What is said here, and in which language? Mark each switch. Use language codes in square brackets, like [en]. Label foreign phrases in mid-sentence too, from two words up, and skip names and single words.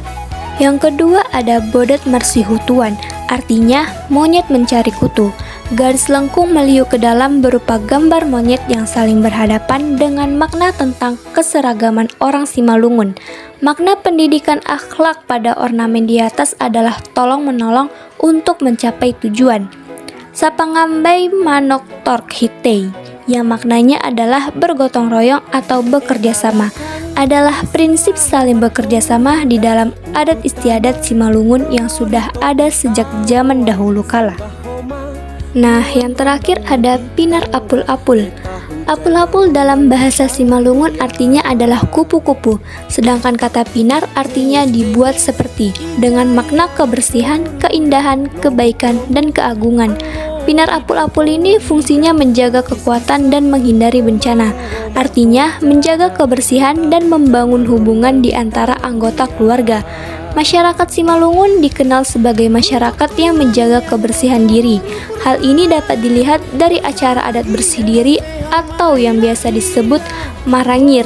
[id] Yang kedua ada bodat marsihutuan, artinya monyet mencari kutu. Garis lengkung meliuk ke dalam berupa gambar monyet yang saling berhadapan dengan makna tentang keseragaman orang Simalungun. Makna pendidikan akhlak pada ornamen di atas adalah tolong-menolong untuk mencapai tujuan. Sapangambai manok tork hitei, yang maknanya adalah bergotong royong atau bekerja sama, adalah prinsip saling bekerja sama di dalam adat istiadat Simalungun yang sudah ada sejak zaman dahulu kala. Nah, yang terakhir ada pinar apul-apul. Apul-apul dalam bahasa Simalungun artinya adalah kupu-kupu, sedangkan kata pinar artinya dibuat seperti, dengan makna kebersihan, keindahan, kebaikan, dan keagungan. Pinar apul-apul ini fungsinya menjaga kekuatan dan menghindari bencana, artinya menjaga kebersihan dan membangun hubungan di antara anggota keluarga. Masyarakat Simalungun dikenal sebagai masyarakat yang menjaga kebersihan diri. Hal ini dapat dilihat dari acara adat bersih diri atau yang biasa disebut marangir.